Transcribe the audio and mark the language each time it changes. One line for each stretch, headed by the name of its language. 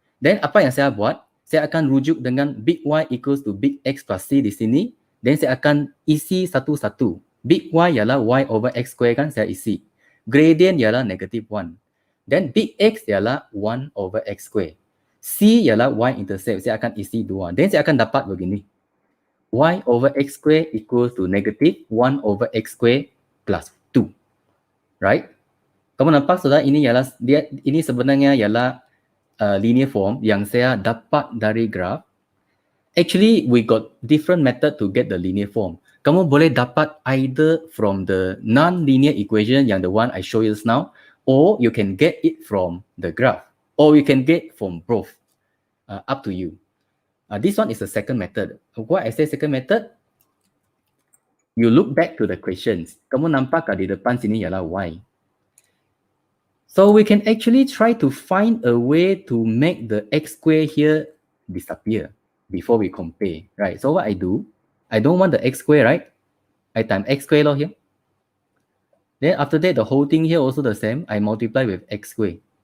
Malay: Then apa yang saya buat? Saya akan rujuk dengan
English: big Y equals to big X plus C
Malay: di sini. Then saya akan isi satu-satu. Big Y ialah Y over X square kan, saya isi. Gradient ialah -1. Then big X ialah 1 over X square. C ialah Y-intercept, saya akan isi 2. Then saya akan dapat begini.
English: Y over X square equals to -1 over X square plus 2. Right?
Malay: Kamu nampak sudah ini sebenarnya ialah linear form yang saya dapat dari graph.
English: Actually, we got different method to get the linear form.
Malay: Kamu boleh dapat
English: either from the non-linear equation yang the one I show you just now, or you can get it from the graph, or you can get from both. Up to you. This one is the second method. Why I say second method? You look back to the questions.
Malay: Kamu nampak di depan sini ialah Y.
English: So we can actually try to find a way to make the X square here disappear before we compare, right? So what I do, I don't want the X square, right? I times X square here. Then after that, the whole thing here also the same. I multiply with X square.